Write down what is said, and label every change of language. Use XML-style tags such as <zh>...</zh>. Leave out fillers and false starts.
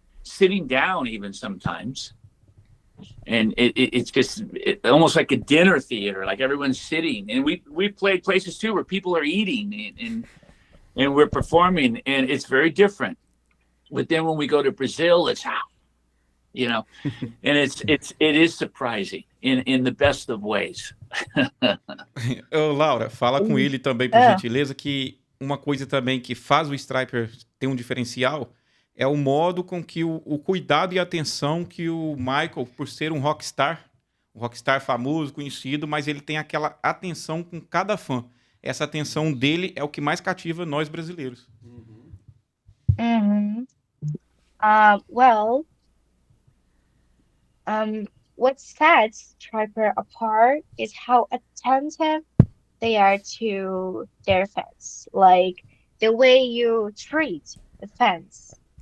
<en>Sitting down even sometimes. And it's just almost like a dinner theater, like everyone's sitting. And we played places too where people are eating and we're performing, and it's very different. But then when we go to Brazil, it's and it is surprising in the best of ways.</en> <pt>Ô, Laura, fala com ele também, por gentileza, que uma coisa também que faz o Stryper ter um diferencial é o modo com que o cuidado e atenção que o Michael, por ser um rockstar famoso, conhecido, mas ele tem aquela atenção com cada fã. Essa atenção dele é o que mais cativa nós brasileiros. Mm-hmm.</pt> <en>Well, what sets Striper apart is how attentive they are to their fans, like the way you treat the fans.</en>